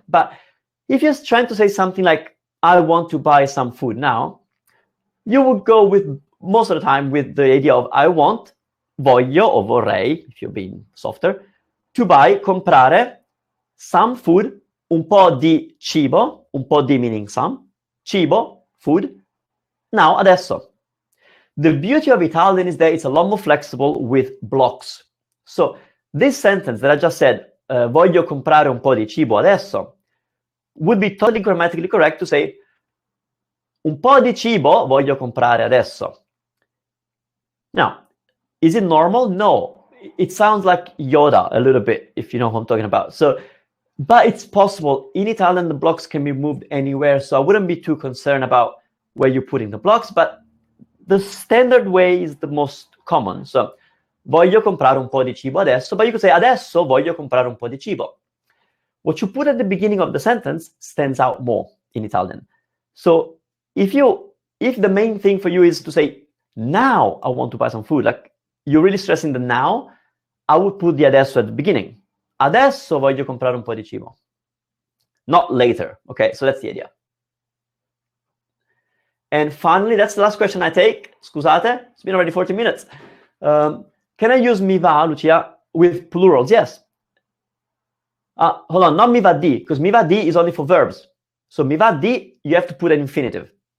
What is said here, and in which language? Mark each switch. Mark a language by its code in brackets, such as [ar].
[en] But if you're trying to say something like, I want to buy some food now, you would go with, most of the time, with the idea of I want, voglio or vorrei, if you're being softer, to buy, comprare, some food, [it] un po' di cibo, [en] un po' di meaning some, cibo, food, now, adesso. The beauty of Italian is that it's a lot more flexible with blocks. So this sentence that I just said, [it] voglio comprare un po' di cibo adesso, [en] would be totally grammatically correct to say, [it] un po' di cibo voglio comprare adesso. [en] Now, is it normal? No. It sounds like Yoda a little bit, if you know what I'm talking about. So, but it's possible. In Italian, the blocks can be moved anywhere, so I wouldn't be too concerned about where you're putting the blocks, but the standard way is the most common. [it] So, voglio comprare un po' di cibo adesso, [en] but you could say, [it] adesso voglio comprare un po' di cibo. [en] What you put at the beginning of the sentence stands out more in Italian. So, if the main thing for you is to say, now I want to buy some food, like you're really stressing the now, I would put the adesso at the beginning. [it] Adesso voglio comprare un po' di cibo. [en] Not later. Okay, so that's the idea. And finally, that's the last question I take. Scusate, it's been already 40 minutes. Can I use mi va, Lucia, with plurals? Yes. Hold on, not mi va di, because mi va di is only for verbs. So mi va di, you have to put an infinitive.